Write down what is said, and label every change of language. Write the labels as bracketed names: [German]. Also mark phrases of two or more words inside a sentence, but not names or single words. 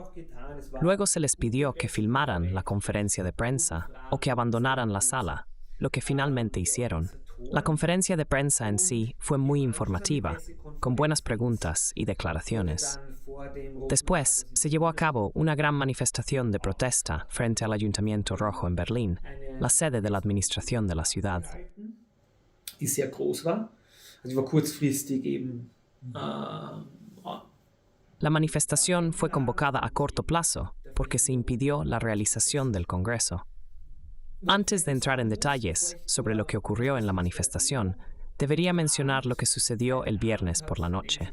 [Spanish] Luego se les pidió que filmaran la conferencia de prensa o que abandonaran la sala, lo que finalmente hicieron. La conferencia de prensa en sí fue muy informativa, con buenas preguntas y declaraciones. Después, se llevó a cabo una gran manifestación de protesta frente al Ayuntamiento Rojo en Berlín, la sede de la administración de la ciudad. [German] Die sehr groß war. Also war kurzfristig eben [Spanish] La manifestación fue convocada a corto plazo porque se impidió la realización del Congreso. Antes de entrar en detalles sobre lo que ocurrió en la manifestación, debería mencionar lo que sucedió el viernes por la noche.